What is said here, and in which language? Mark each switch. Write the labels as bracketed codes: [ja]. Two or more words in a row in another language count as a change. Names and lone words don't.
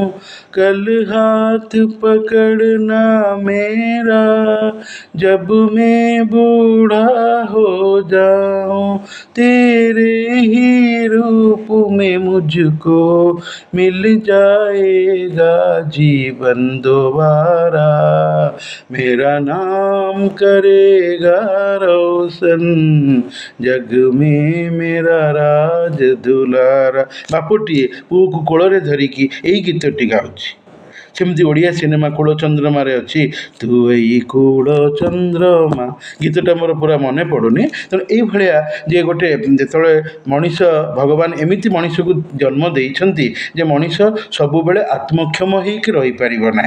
[hi] कल हाथ पकड़ना मेरा जब मैं बूढ़ा हो जाऊं, तेरे ही रूप में मुझको मिल जाएगा जीवन दोबारा, मेरा नाम करेगा रोशन, जग में मेरा राज दुलारा। [or] ବାପୁଟିଏ ପୁଅକୁ କୋଳରେ ଧରିକି ଏଇ ଗୀତଟି ଗାଉଛି। ସେମିତି ଓଡ଼ିଆ ସିନେମା କୂଳ ଚନ୍ଦ୍ରମାରେ ଅଛି, ତୁ ଏଇ କୂଳ ଚନ୍ଦ୍ରମା, ଗୀତଟା ମୋର ପୁରା ମନେ ପଡ଼ୁନି। ତେଣୁ ଏଇଭଳିଆ ଯେ ଗୋଟେ ଯେତେବେଳେ ମଣିଷ, ଭଗବାନ ଏମିତି ମଣିଷକୁ ଜନ୍ମ ଦେଇଛନ୍ତି ଯେ ମଣିଷ ସବୁବେଳେ ଆତ୍ମକ୍ଷମ ହେଇକି ରହିପାରିବ ନାହିଁ।